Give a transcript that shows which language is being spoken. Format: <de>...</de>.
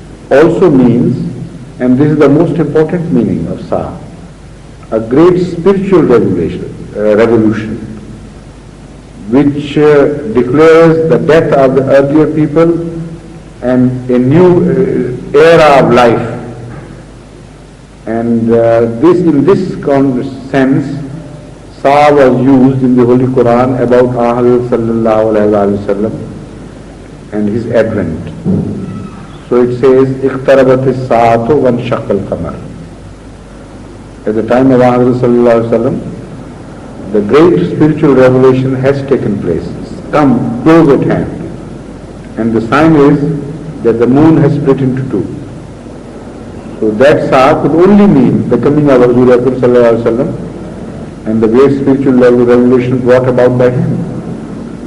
<en>also means, and this is the most important meaning of Saa, a great spiritual revolution, which declares the death of the earlier people and a new era of life. And in this sense, Saa was used in the Holy Quran about Hazrat sallallahu alaihi wasallam and his advent. So it says,</en> <ar>اقتربت الساعة وانشق القمر.</ar> <en>At the time of Hazrat sallallahu alaihi wasallam, the great spiritual revelation has taken place. It's come close at hand. And the sign is that the moon has split into two. So that Saa could only mean the coming of Hazrat sallallahu alaihi wasallam and the great spiritual revelation brought about by him.</en>